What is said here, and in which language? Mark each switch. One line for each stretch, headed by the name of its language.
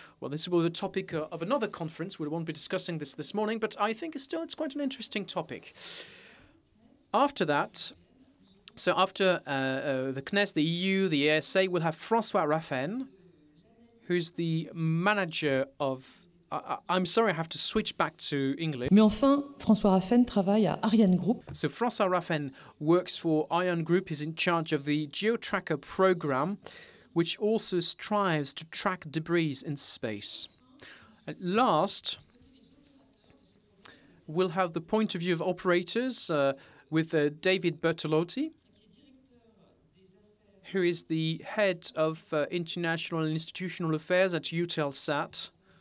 English: Well, this will be the topic of another conference. We won't be discussing this morning, but I think still it's quite an interesting topic. After that, so after the CNES, the EU, the ESA, we'll have François Raffenne, who's the manager of... I'm sorry, I have to switch back to English.
French: Mais enfin, François Raffenne travaille à Arianegroup.
English: So François Raffenne works for Arianegroup. He's in charge of the GEOTracker program, which also strives to track debris in space. At last, we'll have the point of view of operators with David Bertolotti, who is the head of international and institutional affairs at Eutelsat.